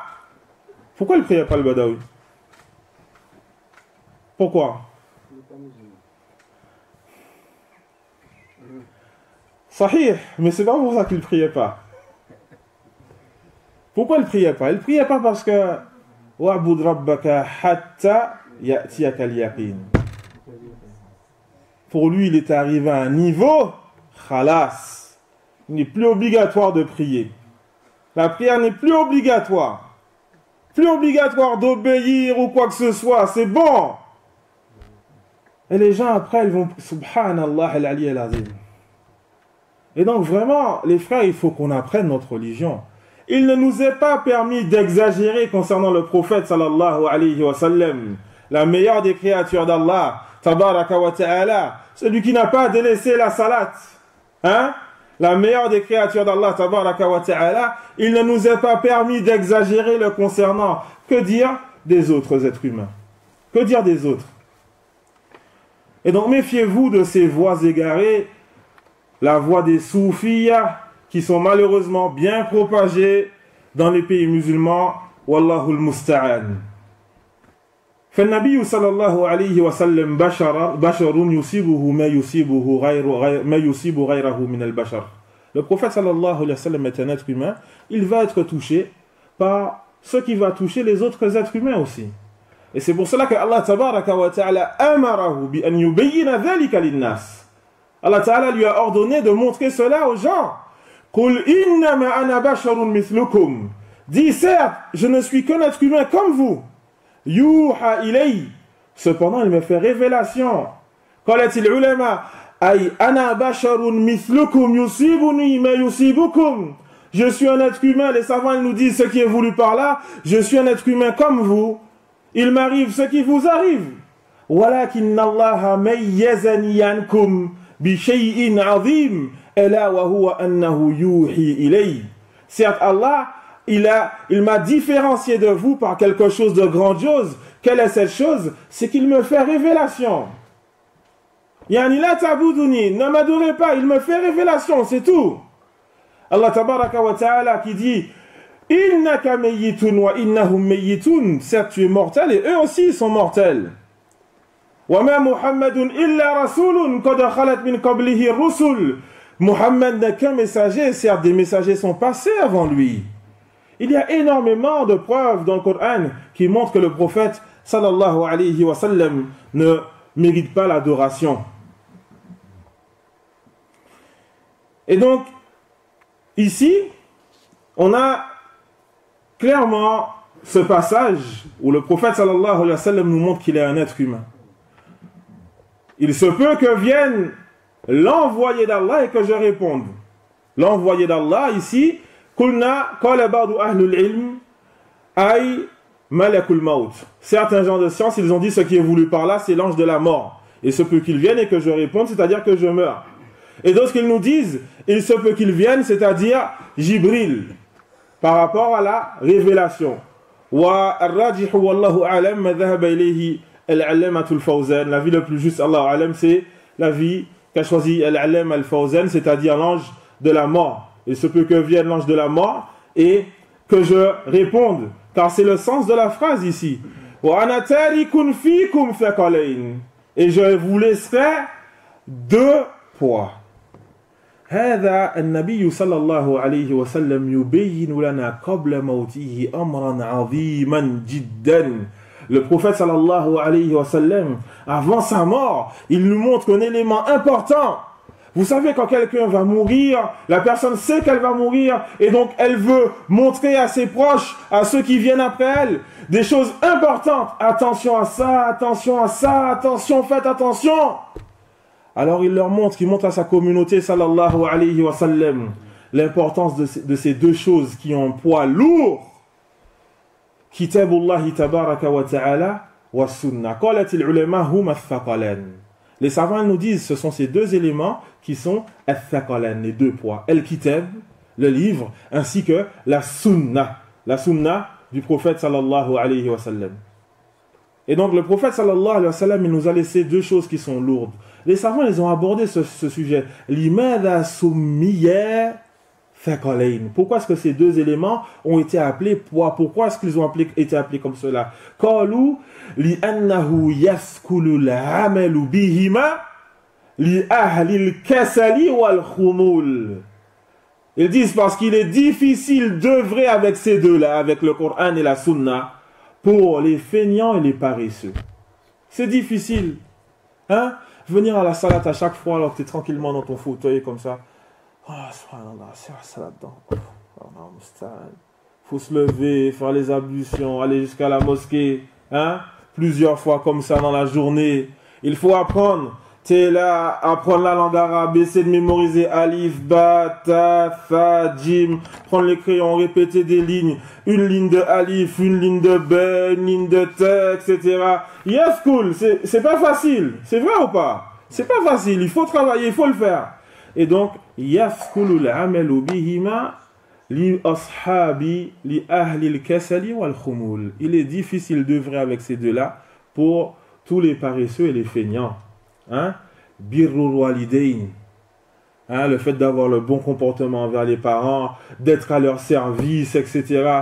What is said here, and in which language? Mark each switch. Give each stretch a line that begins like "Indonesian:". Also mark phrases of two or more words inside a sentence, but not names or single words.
French: Pourquoi il ne priait pas le Badawi? Pourquoi? Sahih, mais c'est pas pour ça qu'il ne priait pas. Pourquoi il ne priait pas? Il ne priait pas parce que
Arabic: واعبد ربك حتى يأتيك اليقين.
French: Pour lui, il est arrivé à un niveau, khalas. Il n'est plus obligatoire de prier. La prière n'est plus obligatoire. Plus obligatoire d'obéir ou quoi que ce soit. C'est bon. Et les gens, après, ils vont...
Arabic: سبحان الله العلي العظيم.
French: Et donc, vraiment, les frères, il faut qu'on apprenne notre religion. Il ne nous est pas permis d'exagérer concernant le prophète,
Arabic: صلى الله عليه وسلم,
French: la meilleure des créatures d'Allah,
Arabic: تبارك وتعالى,
French: celui qui n'a pas délaissé la salat, hein? La meilleure des créatures d'Allah,
Arabic: تبارك وتعالى,
French: il ne nous est pas permis d'exagérer le concernant. Que dire des autres êtres humains? Que dire des autres? Et donc méfiez-vous de ces voix égarées, la voix des soufis, qui sont malheureusement bien propagées dans les pays musulmans.
Arabic: والله المستعان. فالنبي صلى الله عليه وسلم بشر يصيبه ما يصيب غيره من البشر.
French: Le prophète
Arabic: صلى الله عليه وسلم
French: est un être humain, il va être touché par ce qui va toucher les autres êtres humains aussi. Et c'est pour cela que
Arabic: الله تبارك وتعالى أمره بأن يبين ذلك للناس.
French: Allah ta'ala lui a ordonné de montrer cela aux gens.
Arabic: قل إنما أنا بشر مثلكم.
French: Dis certes, je ne suis qu'un être humain comme vous.
Arabic: يوحى إلي.
French: Cependant, il me fait révélation.
Arabic: قالت العلماء أي أنا بشر مثلكم يصيبني ما يصيبكم.
French: Je suis un être humain, les savants ils nous disent ce qui est voulu par là, je suis un être humain comme vous. Il m'arrive ce qui vous arrive.
Arabic: ولكن الله ميزني عنكم بشيء عظيم ألا وهو أنه يوحى إلي.
French: Certes Allah, il m'a différencié de vous par quelque chose de grandiose. Quelle est cette chose? C'est qu'il me fait révélation.
Arabic: يعني لا تعبدوني,
French: ne m'adorez pas, il me fait révélation, c'est tout.
Arabic: الله تبارك وتعالى
French: qui dit
Arabic: إنك ميت وإنهم ميتون,
French: certes tu es mortel et eux aussi sont mortels.
Arabic: وما محمد إلا رسول قد خلت من قبله الرسل.
French: Muhammad n'est qu'un messager, certes des messagers sont passés avant lui. Il y a énormément de preuves dans le Coran qui montrent que le prophète
Arabic: صلى الله عليه وسلم
French: ne mérite pas l'adoration. Et donc, ici, on a clairement ce passage où le prophète
Arabic: صلى الله عليه وسلم
French: nous montre qu'il est un être humain. Il se peut que vienne l'envoyé d'Allah et que je réponde. L'envoyé d'Allah ici,
Arabic: قلنا قال بعض أهل العلم أي ملك الموت.
French: Certains gens de science, ils ont dit ce qui est voulu par là, c'est l'ange de la mort. Il se peut qu'il vienne et que je réponde, c'est-à-dire que je meurs. Et d'autres qu'ils nous disent, il se peut qu'il vienne, c'est-à-dire Jibril, par rapport à la révélation.
Arabic: والراجح والله أعلم ما ذهب إليه العلامة الفوزان.
French: La vie le plus juste,
Arabic: الله أعلم,
French: c'est la vie qu'a choisi
Arabic: العلام الفوزان,
French: c'est-à-dire l'ange de la mort. Il se peut que vienne l'ange de la mort et que je réponde, car c'est le sens de la phrase ici.
Arabic: وأنا تارك فيكم ثقلين.
French: Et je vous laisserai deux poids.
Arabic: هذا النبي صلى الله عليه وسلم يبين لنا قبل موته أمرا عظيما جدا.
French: Le prophète
Arabic: صلى الله عليه وسلم,
French: avant sa mort, il nous montre un élément important. Vous savez, quand quelqu'un va mourir, la personne sait qu'elle va mourir et donc elle veut montrer à ses proches, à ceux qui viennent après elle, des choses importantes. Attention à ça, attention à ça, attention, faites attention. Alors il leur montre, il montre à sa communauté
Arabic: صلى الله عليه وسلم
French: l'importance de ces deux choses qui ont un poids lourd.
Arabic: كتاب الله تبارك وتعالى وسنة. قالت العلماء هم الثقلان.
French: Les savants nous disent ce sont ces deux éléments qui sont ath-thaqalan, les deux poids. El-kitab, le livre, ainsi que la sunnah du prophète
Arabic: صلى الله عليه وسلم.
French: Et donc le prophète
Arabic: صلى الله عليه وسلم,
French: il nous a laissé deux choses qui sont lourdes. Les savants, ils ont abordé ce sujet.
Arabic: لماذا سمي ثقلين.
French: Pourquoi est-ce que ces deux éléments ont été appelés poids? Pourquoi est-ce qu'ils ont été appelés comme cela?
Arabic: قالوا لأنه يثقل العمل بهما لأهل الكسل والخمول.
French: Ils disent parce qu'il est difficile d'œuvrer avec ces deux-là, avec le Coran et la Sunna, pour les feignants et les paresseux. C'est difficile. Hein? Venir à la salat à chaque fois alors que tu es tranquillement dans ton fauteuil comme ça. Ah, subhanallah, c'est la salat dedans. Faut se lever, faire les ablutions, aller jusqu'à la mosquée. Hein? Plusieurs fois comme ça dans la journée. Il faut apprendre. Tu es là, apprendre la langue arabe, essayer de mémoriser
Arabic: ألف باء تاء فاء جيم,
French: prendre les crayons, répéter des lignes, une ligne de alif, une ligne de ba, une ligne de ta, etc.
English: Yes, cool,
French: c'est pas facile, c'est vrai ou pas? C'est pas facile, il faut travailler, il faut le faire. Et donc,
Arabic: يثقل العمل بهما لأصحاب لأهل الكسل والخمول.
French: Il est difficile d'œuvrer avec ces deux-là pour tous les paresseux et les feignants.
Arabic: Hein? بر الوالدين, hein?
French: Le fait d'avoir le bon comportement envers les parents, d'être à leur service, etc.